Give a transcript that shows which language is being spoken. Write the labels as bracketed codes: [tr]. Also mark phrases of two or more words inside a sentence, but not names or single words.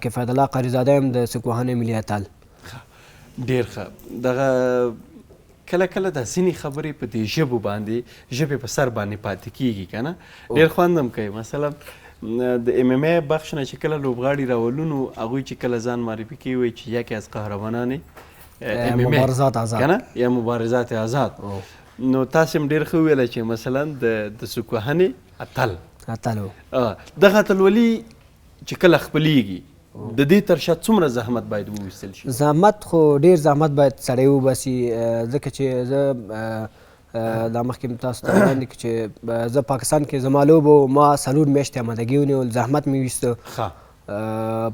[ps] کفایت الله قاریزاده یم د سوکوهنې ملي اتل. ډېر ښه. دغه کله کله دا ځینې خبرې په دې ژبو باندې ژبې په سر باندې پاتې کیږي که نه، ډېر خوند هم کوي. مثلا د ام ام ای بخش نه چې کله لوبغاړي راولو نو هغوی چې کله ځان معرفي کوي وایي چې [fa] یکی از قهرمانان ام ام ای مبارزات آزاد [ps] که نه، یا [fa] مبارزات آزاد. [ps] نو تاسې هم ډېر ښه وویله چې مثلا د سوکوهنې اتل دغه اتلولي چې کله خپلیږي د دې تر شا څومره زحمت باید وویستل شي؟ زحمت خو ډېر زحمت باید سړی وباسي، ځکه چې زه دا مخکې تاسو ته وړاندې کړو چې زه پاکستان کې زما لوبه ما 4 میاشتې امادګي ونیول، زحمت مې ویسته.